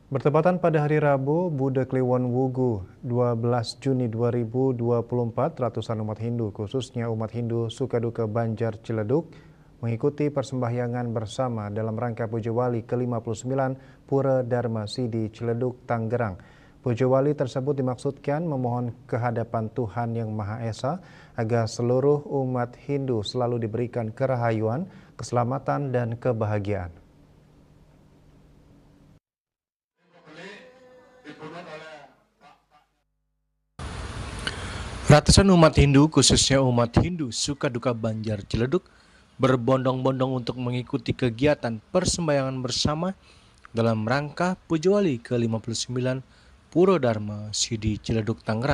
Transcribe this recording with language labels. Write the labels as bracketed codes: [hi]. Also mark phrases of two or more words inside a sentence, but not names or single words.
[id] Bertepatan pada hari Rabu, Buddha Kliwon Wugu, 12 Juni 2024, ratusan umat Hindu, khususnya umat Hindu Sukaduka Banjar Ciledug, mengikuti persembahyangan bersama dalam rangka Puja Wali ke-59 Pura Dharma Sidi Ciledug, Tangerang. Puja Wali tersebut dimaksudkan memohon kehadapan Tuhan Yang Maha Esa agar seluruh umat Hindu selalu diberikan kerahayuan, keselamatan, dan kebahagiaan. Ratusan umat Hindu, khususnya umat Hindu Sukaduka Banjar Ciledug, berbondong-bondong untuk mengikuti kegiatan persembahyangan bersama dalam rangka Puja Wali ke-59 Pura Dharma Sidi Ciledug, Tangerang.